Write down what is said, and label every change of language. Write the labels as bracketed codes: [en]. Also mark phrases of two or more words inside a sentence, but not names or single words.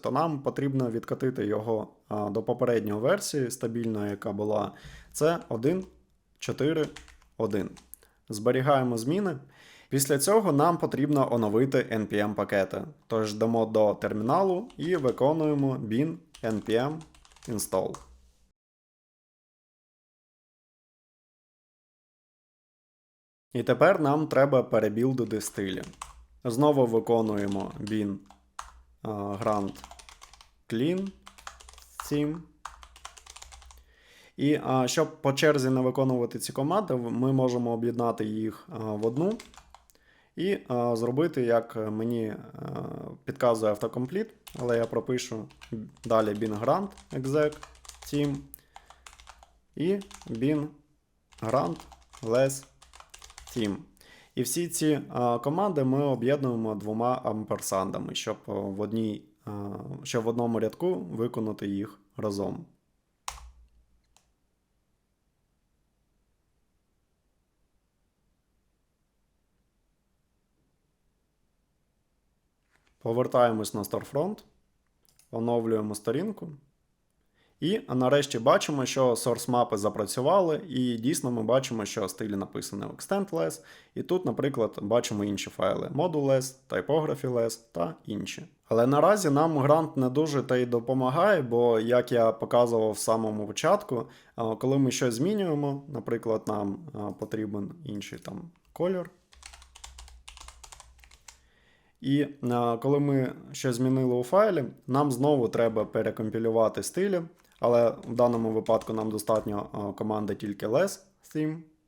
[uk] То нам потрібно відкатити його до попередньої версії стабільної, яка була. Це 1.4.1. Зберігаємо зміни. Після цього нам потрібно оновити npm пакети. Тож йдемо до терміналу і виконуємо [en] bin npm install. [uk] І тепер нам треба перебілдити стилі. Знову виконуємо [en] bin grant clean theme. [uk] І щоб по черзі не виконувати ці команди, ми можемо об'єднати їх в одну і зробити, як мені підказує автокомпліт, але я пропишу далі [en] bin grant exec theme [uk] і [en] bin grant less theme. [uk] І всі ці команди ми об'єднуємо двома амперсандами, щоб в одному рядку виконати їх разом. Повертаємось на Storefront, оновлюємо сторінку. І нарешті бачимо, що source мапи запрацювали, і дійсно ми бачимо, що стилі написані в extend.less, і тут, наприклад, бачимо інші файли module.less, typography.less та інші. Але наразі нам грант не дуже та й допомагає, бо, як я показував в самому початку, коли ми щось змінюємо, наприклад, нам потрібен інший там кольор. І коли ми щось змінили у файлі, нам знову треба перекомпілювати стилі, але в даному випадку нам достатньо команди тільки [en] less theme.